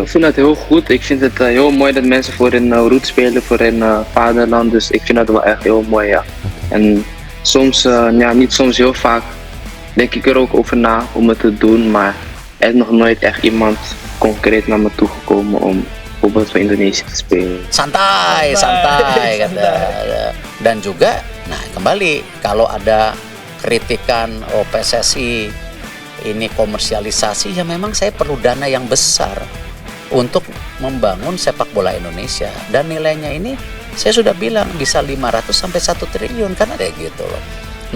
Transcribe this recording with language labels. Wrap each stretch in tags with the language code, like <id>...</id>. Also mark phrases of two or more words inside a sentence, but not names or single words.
<nl>Ik vind het heel goed, ik vind het heel mooi dat mensen voor hun roet spelen, voor hun vaderland, dus ik vind dat wel echt heel mooi, ja. En soms, niet soms, heel vaak denk ik er ook over na om het te doen, maar er is nog nooit echt iemand concreet naar me toe gekomen om bijvoorbeeld voor Indonesië te spelen.</nl> <id>Santai kata. Dan juga, nah kembali kalau ada kritikan PSSI ini komersialisasi, ya memang saya perlu dana yang besar untuk membangun sepak bola Indonesia, dan nilainya ini saya sudah bilang bisa 500 sampai 1 triliun kan, ada gitu loh.</id>